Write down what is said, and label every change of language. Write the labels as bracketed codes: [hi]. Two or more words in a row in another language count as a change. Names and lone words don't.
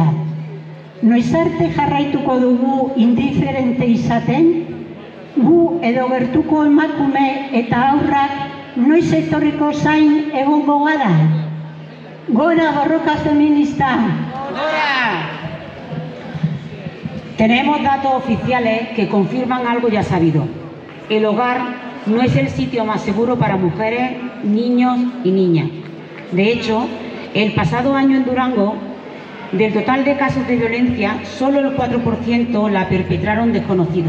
[eu] Noiz arte jarraituko dugu indiferente izaten? Gu edo gertuko emakume eta haurrak noiz etorriko zain egongo gara? ¡Gora borroka feminista! ¡Gora! [es] Tenemos datos oficiales que confirman algo ya sabido. El hogar no es el sitio más seguro para mujeres, niños y niñas. De hecho, el pasado año en Durango, del total de casos de violencia, solo el 4% la perpetraron desconocidos.